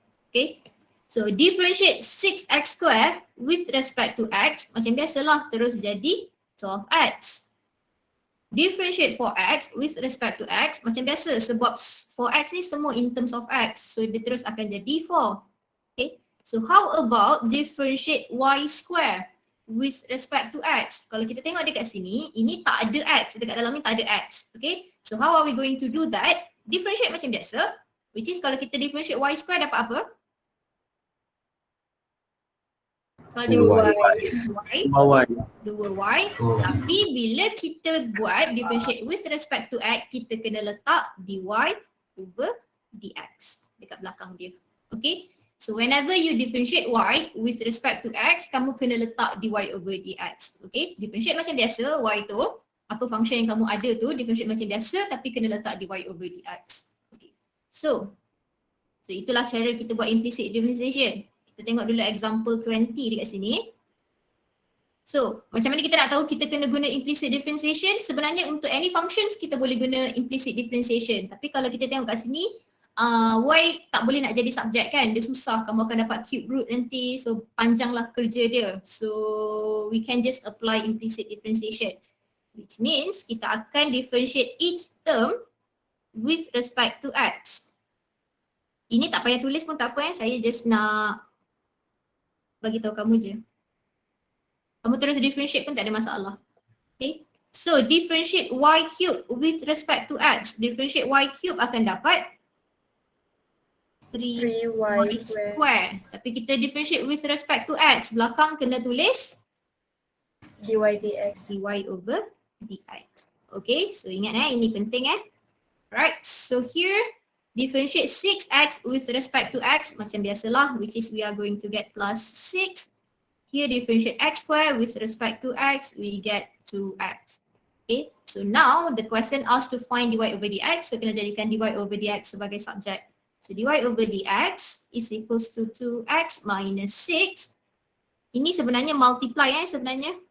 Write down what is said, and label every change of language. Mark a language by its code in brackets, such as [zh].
[en] Okay, so differentiate 6x square with respect to x, [ms] macam biasalah terus jadi [en] 12x. Differentiate 4x with respect to x, [ms] macam biasa sebab 4x ni semua [en] in terms of x, so [ms] dia terus akan jadi 4. [en] Okay, so how about differentiate y square with respect to x? [ms] Kalau kita tengok dekat sini, ini tak ada x, dekat dalam ni tak ada x. [en] Okay, so how are we going to do that? [ms] Differentiate macam biasa, [en] which is [ms] kalau kita differentiate y square dapat apa? Soal Dua y. Bawah. 2y. Tapi bila kita buat differentiate [en] with respect to x, [ms] kita kena letak dy over dx dekat belakang dia. Okay. [en] So whenever you differentiate y with respect to x, [ms] kamu kena letak [en] dy over dx. Okay. [ms] Differentiate macam biasa, y tu, apa function yang kamu ada tu, differentiate macam biasa tapi kena letak dy over dx. Okay. So itulah cara kita buat implicit differentiation. Kita tengok dulu example 20 dekat sini. So, macam mana kita nak tahu kita kena guna implicit differentiation? Sebenarnya untuk [en] any functions [ms] kita boleh guna implicit differentiation. Tapi kalau kita tengok kat sini, y tak boleh nak jadi subjek kan? Dia susah, kamu akan dapat cube root nanti. So, panjanglah kerja dia. [en] So, we can just apply implicit differentiation. Which means [ms] kita akan [en] differentiate each term with respect to x. [ms] Ini tak payah tulis pun tak apa saya just nak bagi tahu kamu je. Kamu terus differentiate pun tak ada masalah. Okay. So differentiate y cube with respect to x. Differentiate y cube akan dapat 3y [en] square. [ms] Tapi kita [en] differentiate with respect to x. [ms] Belakang kena tulis dy dx. dy over dx. [en] Okay, so [ms] ingat ini penting [en] Right, so here differentiate 6x with respect to x [ms] macam biasalah, [en] which is we are going to get plus 6. Here differentiate x square with respect to x, we get 2x. Okay, so now the question asks to find dy over dx, so [ms] kena jadikan dy over dx sebagai subjek. [en] So dy over dx is equals to 2x minus 6. [ms] Ini sebenarnya multiply sebenarnya.